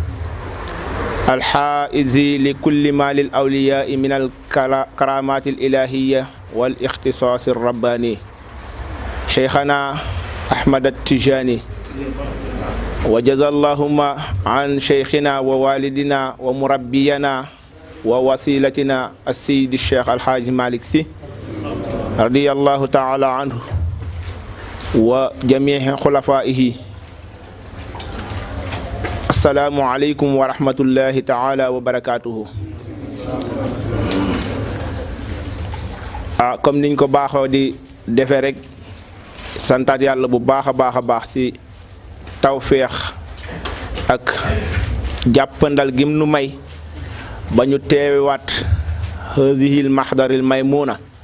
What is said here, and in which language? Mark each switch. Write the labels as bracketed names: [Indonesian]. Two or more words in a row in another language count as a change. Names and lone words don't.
[Arabic] الحائز لكل ما للأولياء من الكرامات الإلهية والاختصاص الرباني شيخنا أحمد التجاني وجزا اللهم عن شيخنا ووالدنا ومربينا ووسيلتنا السيد الشيخ الحاج مالك سي رضي الله تعالى عنه وجميع خلفائه. السلام عليكم ورحمة الله تعالى وبركاته. [Wolof] Comme niñ ko baaxoo di defee rek santaat yàlla bu baax a baax ci tawféex ak jàppandal gim nu may ba ñu teewaat [Arabic] هذه المحضرة الميمونة